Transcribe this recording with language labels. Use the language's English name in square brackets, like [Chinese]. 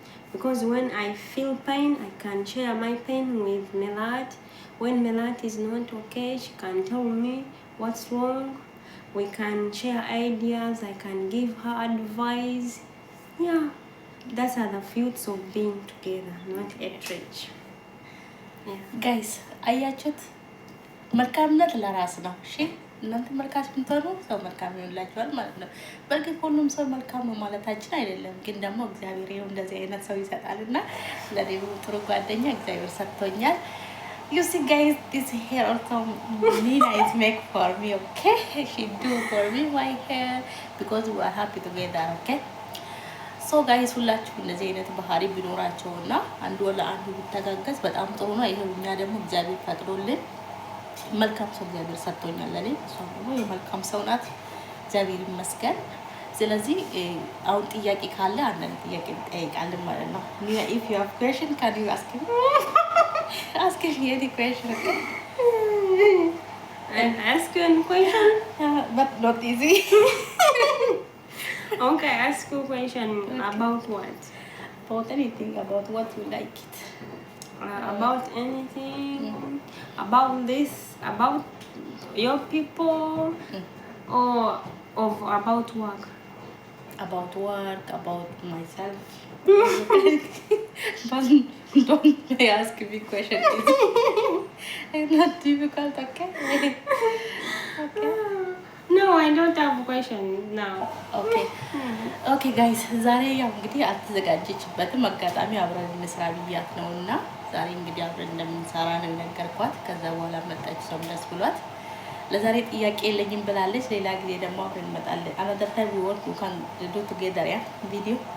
[English] Because when I feel pain, I can share my pain with Melat. When Melat is not okay, she can tell me what's wrong. We can share ideas. I can give her advice. Yeah, that's are the fruits of being together, not hatred. Yeah. [Amharic] ጋይስ አያችሁት? መልካምነት ለራስ ነው። እሺ እናንተ መልካም ብትሆኑ ሰው መልካም ይሆንላችኋል ማለት ነው። በእርግጥ ሁሉም ሰው መልካም ነው ማለታችን አይደለም፣ ግን ደግሞ እግዚአብሔር ይኸው እንደዚህ አይነት ሰው ይሰጣልና ለኔ ጥሩ ጓደኛ እግዚአብሔር ሰጥቶኛል። [English] You see guys, this hair also Nina is make for me, okay? She do for me my hair because we are happy together, okay? So guys, [Amharic] ሁላችሁ እንደዚህ አይነት ባህሪ ቢኖራቸውና አንዱ ለአንዱ ቢተጋገዝ በጣም ጥሩ ነው። ይሄው እኛ ደግሞ እግዚአብሔር ፈቅዶልን መልካም ሰው እግዚአብሔር ሰጥቶኛል ለኔ። እሷ ደግሞ የመልካም ሰው ናት፣ እግዚአብሔር ይመስገን። ስለዚህ አሁን ጥያቄ ካለ አንዳንድ ጥያቄ እንጠይቃለን ማለት ነው። [English] Nina, if you have question, can you ask me? Ask me any question, okay? And ask you a question? But not easy. Okay, ask you a question. Okay. About what? About anything, about what you like it. About anything? About this? About your people? Or about work? About work, about myself. But don't ask me question. It's not difficult, okay? Okay. No, I don't have a question now. Okay. Okay guys, [Amharic] ዛሬ ያው እንግዲህ አልተዘጋጀችበትም። አጋጣሚ አብረን እንስራ ብያት ነውና ዛሬ እንግዲህ አብረን እንደምንሰራ ነው ነገርኳት። ከዛ በኋላ መጣች፣ ሰው ደስ ብሏት ለዛሬ ጥያቄ የለኝም ብላለች። ሌላ ጊዜ ደግሞ አብረን እንመጣለን። [English] another time we want to can do together, yeah, video.